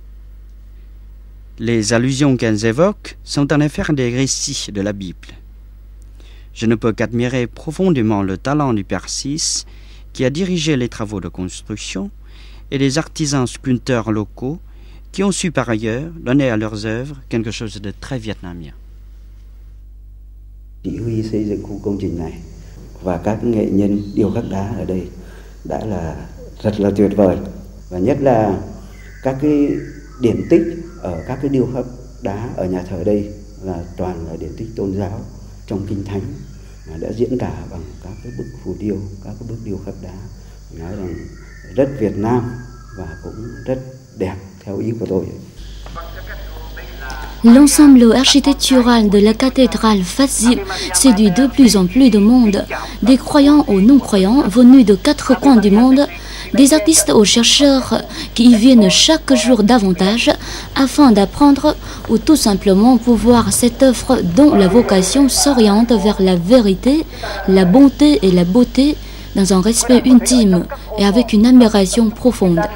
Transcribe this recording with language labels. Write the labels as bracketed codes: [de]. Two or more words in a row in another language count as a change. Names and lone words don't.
[fr] Les allusions qu'elles évoquent sont en effet des récits de la Bible. Je ne peux qu'admirer profondément le talent du Père Sis qui a dirigé les travaux de construction et des artisans sculpteurs locaux qui ont su par ailleurs donner à leurs œuvres quelque chose de très vietnamien. [vi] Chỉ huy xây dựng khu công trình này và các nghệ nhân điêu khắc đá ở đây đã là rất là tuyệt vời, và nhất là các cái điển tích ở các cái điêu khắc đá ở nhà thờ đây là toàn là điển tích tôn giáo trong kinh thánh, đã diễn tả bằng các cái bức phù điêu, các cái bức điêu khắc đá, nói rằng rất Việt Nam và cũng rất đẹp theo ý của tôi. [fr] L'ensemble architectural de la cathédrale Fazim séduit de plus en plus de monde, des croyants aux non-croyants venus de 4 coins du monde, des artistes aux chercheurs qui y viennent chaque jour davantage afin d'apprendre ou tout simplement pour voir cette œuvre dont la vocation s'oriente vers la vérité, la bonté et la beauté dans un respect intime et avec une admiration profonde.